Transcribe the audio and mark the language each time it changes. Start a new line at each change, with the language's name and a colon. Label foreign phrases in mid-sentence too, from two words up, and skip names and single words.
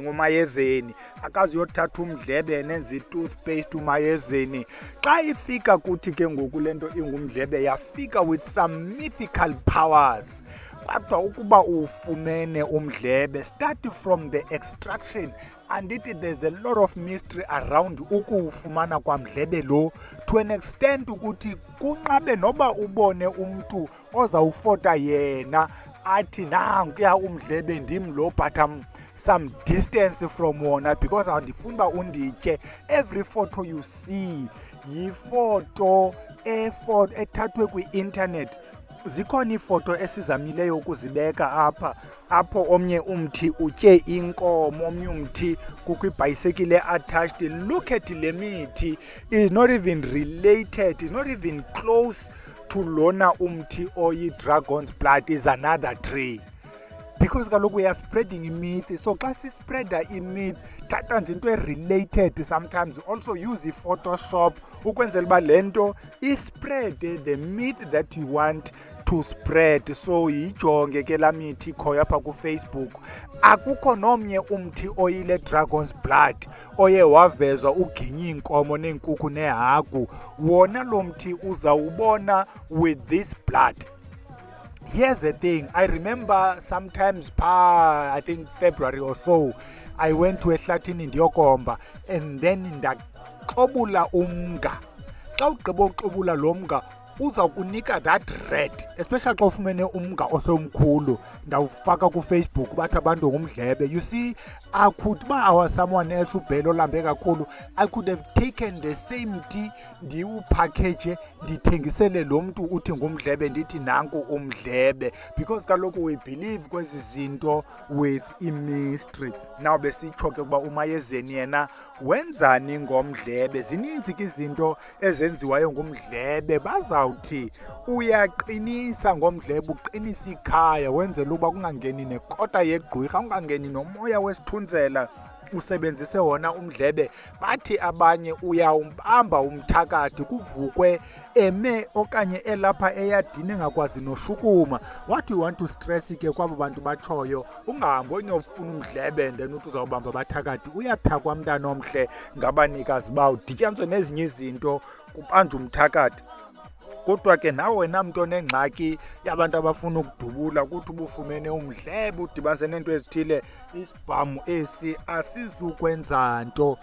Xhosa: Umayezeni akazuyothatha umdlebe nenza i-toothpaste. Umayezeni xa ifika kuthi ke ngoku le nto ingumdlebe yafika
English: with some mythical powers.
Xhosa: Kodwa ukuba ufumene umdlebe,
English: start from the extraction, and there's a lot of mystery around
Xhosa: ukuwufumana kwamdlebe lo,
English: to an extent
Xhosa: ukuthi kunqabe noba ubone umntu ozawufota yena athi nankuya umdlebe ndim lo,
English: but I'm some distance from wona because
Xhosa: andifuni uba unditye.
English: Every photo you see
Xhosa: yifoto ethathwe kwi-internet. Zikhona iifoto esizamileyo ukuzibeka apho omnye umthi utye inkomo, omnye umthi kukho ibhayisekile attached.
English: Look at
Xhosa: le mithi,
English: is not even related, is not even close to
Xhosa: lona umthi oyi-dragon's blood,
English: is another tree. because kaloku we are spreading imyth. So
Xhosa: xa sispreada imyth, thatha nje into
English: related, sometimes also use
Xhosa: iPhotoshop ukwenzela uba le nto ispreade
English: the myth that you want to spread.
Xhosa: So yijonge ke laa mithi ikhoyo apha kuFacebook. Akukho nomnye umthi oyile dragon's blood oye wavezwa uginye iinkomo neenkukhu neehagu. Wona lo mthi uzawubona
English: with this blood. Here's the thing, I remember sometimes I think February or so, I went to
Xhosa: ehlathini ndiyokomba
English: and then
Xhosa: ndaxobula umnga. Xa ugqiba uxobula lo mga uza kunika
English: that red,
Xhosa: especially xa ufumene umnga osomkhulu, ndawufaka kuFacebook bathi abantu ngumdlebe.
English: You see, I could, uba I was someone else
Xhosa: ubhele olambe kakhulu,
English: I could have taken the same tea
Xhosa: ndiwupackage ndithengisele lo mntu uthi ngumdlebe ndithi nanku umdlebe,
English: because kaloku we believe
Xhosa: kwezi zinto
English: with mystery.
Xhosa: Now besitsho ke ukuba uMayezeni yena wenzani ngomdlebe. Zininzi ke izinto ezenziwayo ngumdlebe. Bazawuthi uyaqinisa ngomdlebe, uqinisa ikhaya wenzela uba kungangeni nekota yegqwirha, kungangeni nomoya wesithunzela, usebenzise wona umdlebe. Bathi abanye uyawumbamba umthakathi kuvukwe eme okanye elapha eyadini engakwazi noshukuma.
English: What you want to stress
Xhosa: ke kwabo bantu batshoyo, ungahambi uyofuna umdlebe then uthi uzawubamba abathakathi. Uyathakwa mntana omhle ngabanikazi bawo, udityaniswe nezinye izinto kubanjwe umthakathi. Kodwa ke nawe wena mntu onengxaki yabantu abafuna ukudubula kuthi ubufumene umdlebe udibanise neento ezithile, isibhamu esi asizukwenza nto.